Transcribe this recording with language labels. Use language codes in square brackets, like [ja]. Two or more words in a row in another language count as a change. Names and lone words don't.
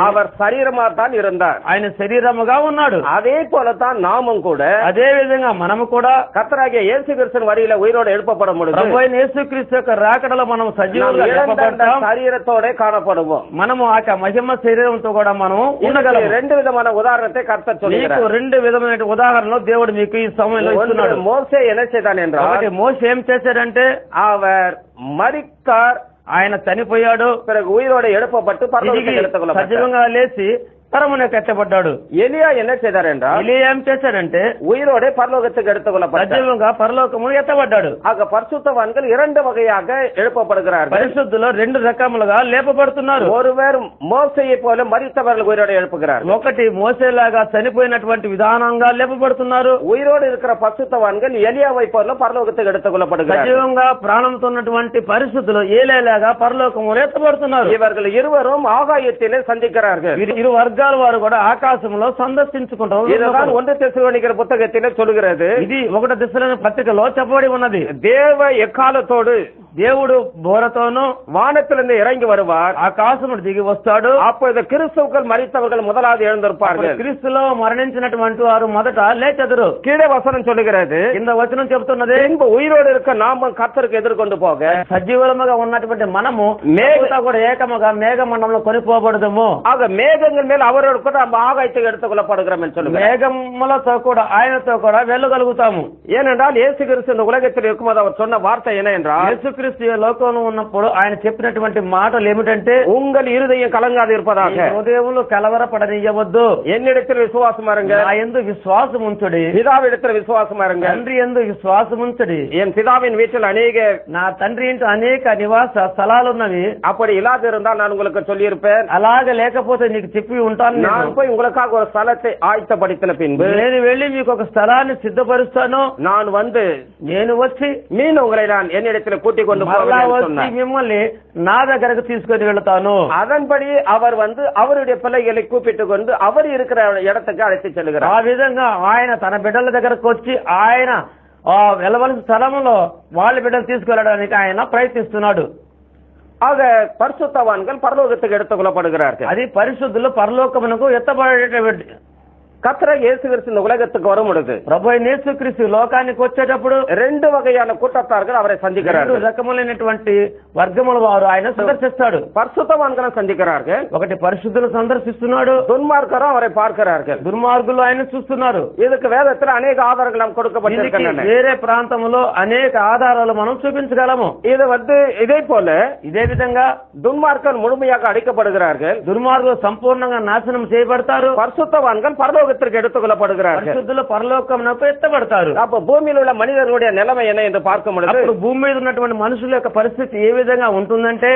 [ta] அவர் சரீரமாக தான் இருந்தார். [te] ఆయన శరీరముగా ఉన్నాడు. [ta] அதே போலதான் நாமும் கூட [te] అదే విధంగా మనము కూడా [ta] கர்த்தராகிய இயேசு கிறிஸ்துவின் வரியில உயிரோடு எழுப்பப்படும் பொழுது [te] ప్రభు అయిన యేసుక్రీస్తు యొక్క రాకడలో మనం సజీవంగా లేపబడతాం. [ta] சரீரத்தோட காணப்படுவோம். [te] మనము ఆ మహిమ శరీరంతో కూడా మనం ఉండగలం. [ta] 2 விதமான உதாரணத்தை கர்த்தர் சொல்கிறார். [te] 2 విధమైన ఉదాహరణలు దేవుడు మీకు ఈ సమయంలో ఇస్తున్నాడు. [ta] మోసే என்ன செய்தான் என்றால், [te] ఒకటి మోసే ఏం చేశాడంటే [ta] அவர் மரித்தார், [te] ఆయన చనిపోయాడు, [ta] பிறகு உயிரோடு எழுப்பப்பட்டு பரலோகத்துக்கு எடுத்துக்கொள்ளப்பட்டார். [te] సజీవంగా లేచి పరమున కట్టబడ్డాడు. [ta] ఎలియా என்ன செய்தார் என்றால், [te] ఎలియా ఏం చేశాడంటే [ta] உயிரோடு பரலோகத்துக்கு எடுத்துக்கொள்ளப்பட்டார். [te] సజీవంగా పరలోకము ఎత్తబడ్డాడు. [ta] ஆக பரிசுத்தவான்கள் 2 வகையாக எழுப்பப்படுகிறார்கள். [te] పరిశుద్ధులు 2 రకములుగా లేపబడుతున్నారు. [ta] ஒருவர் மோசையை போல மரித்தவர்கள் உயிரோடு எழுப்புகிறார்கள். [te] ఒకటి మోసేలాగా చనిపోయినటువంటి విధానంగా లేపబడుతున్నారు. [ta] உயிரோடு இருக்கிற பரிசுத்தவான்கள் எலியாவை போல பரலோகத்துக்கு எடுத்துக்கொள்ளப்படுகிறார்கள். [te] సజీవంగా ప్రాణంతో ఉన్నటువంటి పరిశుద్ధులు ఏలేలాగా పరలోకములో ఎత్తబడుతున్నారు. [ta] இவர்கள் இருவரும் ஆகாயத்திலே சந்திக்கிறார்கள். [te] ఇరు వర్గాల వారు కూడా ఆకాశంలో సందర్శించుకుంటారు. [ta] இதுதான் 1 தெசலோனிக்கர் புத்தகத்திலே சொல்கிறது. [te] ఇది 1 తెస్సలోనిక పత్రికలో చెప్పబడి ఉన్నది. [ta] தேவ எக்காலத்தோடு [te] దేవుడు బోరతోను [ta] வானத்திலிருந்து இறங்கி வருவார், [te] ఆకాశమును దిగి వస్తాడు. [ta] அப்பொழுது கிறிஸ்துவுக்குள் மரித்தவர்கள் முதலாவது எழுந்திருப்பார்கள். [te] క్రీస్తులో మరణించినటువంటి వారు మొదట లేచెదరు. [ta] கீழே வசனம் சொல்லுகிறது, [te] కింద వచనం చెబుతున్నది, [ta] பின்பு உயிரோடு இருக்க நாம கர்த்தருக்கு எதிர்கொண்டு போக [te] సజీవులముగా ఉన్నటువంటి మనము మేఘంతో కూడా ఏకముగా మేఘమండలంలో కొనిపోబడదము. [ta] ஆக மேகங்கள் மேல் அவரோடு கூட நம்ம ஆகாயத்துக்கு எடுத்துக்கொள்ளப்படுகிறோம் என்று சொல்லுங்க. [te] మేఘములతో కూడా ఆయనతో కూడా వెళ్ళగలుగుతాము. [ta] ஏனென்றால் இயேசு கிறிஸ்து இந்த உலகத்தில் இருக்கும்போது அவர் சொன்ன வார்த்தை என்ன என்றால், [te] యేసుక్రీస్తు లోకంలో ఉన్నప్పుడు ఆయన చెప్పినటువంటి మాటలు ఏమిటంటే, [ta] உங்கள் இருதயம் கலங்காது இருப்பதாக, [te] హృదయములు కలవరపడనియ్యవద్దు, [ta] என்னிடத்தில் விசுவாசம் இருங்க, [te] నా యందు విశ్వాసం ఉంచుడి, [ta] பிதாவிடத்தில் விசுவாசம் இருங்க, [te] తండ్రి యందు విశ్వాసం ఉంచుడి, [ta] என் பிதாவின் வீட்டில் அநேக [te] నా తండ్రి ఇంటి అనేక నివాస స్థలాలున్నవి, [ta] அப்படி இல்லாது இருந்தால் நான் உங்களுக்கு சொல்லியிருப்பேன், [te] అలాగ లేకపోతే నీకు చెప్పి ఉంటాను, [ta] நான் போய் உங்களுக்காக ஒரு ஸ்தலத்தை ஆயத்தப்படுத்தின பின்பு [te] నేను వెళ్లి మీకు ఒక స్థలాన్ని సిద్ధపరుస్తాను, [ta] நான் வந்து [te] నేను వచ్చి [ta] மீன் உங்களை நான் என்னிடத்தில் கூட்டிக் கொண்டு [te] వచ్చి మిమ్మల్ని నా దగ్గరకు తీసుకొని వెళ్తాను. [ta] அதன்படி அவர் வந்து அவருடைய பிள்ளைகளை கூப்பிட்டுக் கொண்டு அவர் இருக்கிற இடத்துக்கு அழைத்து செல்கிறார். [te] ఆ విధంగా ఆయన తన బిడ్డల దగ్గరకు వచ్చి ఆయన వెళ్ళవలసిన స్థలంలో వాళ్ళ బిడ్డలు తీసుకెళ్లడానికి ఆయన ప్రయత్నిస్తున్నాడు. [ta] ஆக பரிசுத்தவான்கள் பரலோகத்துக்கு எடுத்துக் கொள்ளப்படுகிறார்கள். [te] అది పరిశుద్ధులు పరలోకమునకు ఎత్తబడేటువంటి [ta] கர்த்தர் இயேசு கிறிஸ்து இந்த உலகத்துக்கு வரும் பொழுது [te] ప్రభు యేసుక్రీస్తు లోకానికి వచ్చేటప్పుడు [ta] 2 வகையான கூட்டத்தார்கள் அவரை சந்திக்கிறார்கள். [te] 2 రకములైనటువంటి వర్గముల వారు ఆయన సందర్శిస్తాడు. [ta] பரிசுத்தவான்களை சந்திக்கிறார்கள், [te] ఒకటి పరిశుద్ధులు సందర్శిస్తున్నాడు, [ta] துன்மார்க்கரும் அவரை பார்க்கிறார்கள், [te] దుర్మార్గులు ఆయన చూస్తున్నారు. [ta] இதுக்கு வேதத்தில் அநேக ஆதாரங்கள் நாம் கொடுக்கப்பட்டிருக்கின்றன. [te] వేరే ప్రాంతంలో అనేక ఆధారాలు మనం చూపించగలము. [ta] இது வந்து இதே போல [te] ఇదే విధంగా [ta] துன்மார்க்கர் முழுமையாக அழிக்கப்படுகிறார்கள், [te] దుర్మార్గులు సంపూర్ణంగా నాశనం చేయబడతారు, [ta] பரிசுத்தவான்கள் பரலோக பரலோகத்திற்கு எடுத்துக் கொள்ளப்படுகிறார்கள். [te] పరిశుద్ధులు పరలోకమునకు ఎత్తబడతారు. [ta] அப்ப பூமியில் உள்ள மனிதர்களுடைய நிலைமை என்ன என்று பார்க்கும் பொழுது [te] అప్పుడు భూమి మీద ఉన్నటువంటి మనుషుల యొక్క పరిస్థితి ఏ విధంగా ఉంటుందంటే